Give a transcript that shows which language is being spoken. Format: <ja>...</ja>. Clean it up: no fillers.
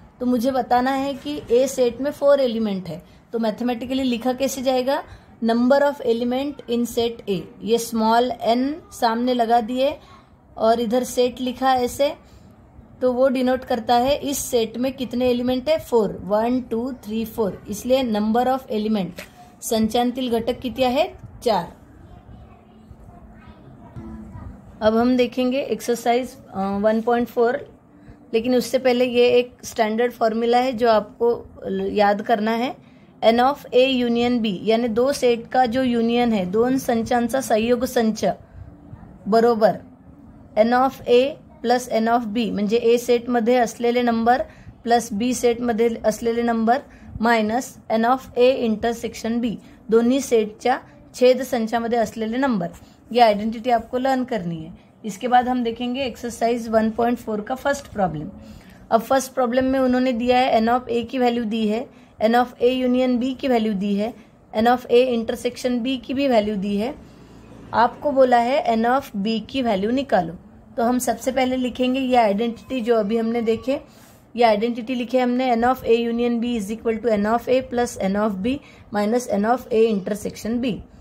<hi>तो मुझे बताना है कि ए सेट में 4 एलिमेंट है, तो मैथमेटिकली लिखा कैसे जाएगा? Number of element in set ए। ये स्मॉल एन सामने लगा दिए और इधर सेट लिखा ऐसे, तो वो डिनोट करता है इस सेट में कितने एलिमेंट है? 4 1 2 3 4।</hi> <mr>इसलिए नंबर ऑफ एलिमेंट संचांतील घटक किती आहेत? 4।</mr> <hi>अब हम देखेंगे एक्सरसाइज 1.4, लेकिन उससे पहले ये एक स्टैंडर्ड फॉर्मूला है जो आपको याद करना है।</hi> <mr>एन ऑफ ए युनियन बी,</mr> <hi>यानी दो सेट का जो युनियन है,</hi> <mr>दोन संचांचा संयोग संच बरोबर N of A plus N of बी, म्हणजे ए सेटमध्ये असलेले नंबर प्लस बी सेटमध्ये असलेले number minus N of A intersection बी, दोन्ही सेटच्या छेद संचामध्ये असलेले नंबर।</mr> <hi>ये आइडेंटिटी आपको लर्न करनी है। इसके बाद हम देखेंगे एक्सरसाइज 1.4 का फर्स्ट प्रॉब्लम। अब फर्स्ट प्रॉब्लम में उन्होंने दिया है एन ऑफ ए की वैल्यू दी है, N of A union B की वैल्यू दी है, N of A intersection B की भी वैल्यू दी है। आपको बोला है एन ऑफ बी की वैल्यू निकालो। तो हम सबसे पहले लिखेंगे ये आइडेंटिटी जो अभी हमने देखे, ये आइडेंटिटी लिखे हमने N of A union B is equal to N of A plus N of B minus N of A intersection B.</hi>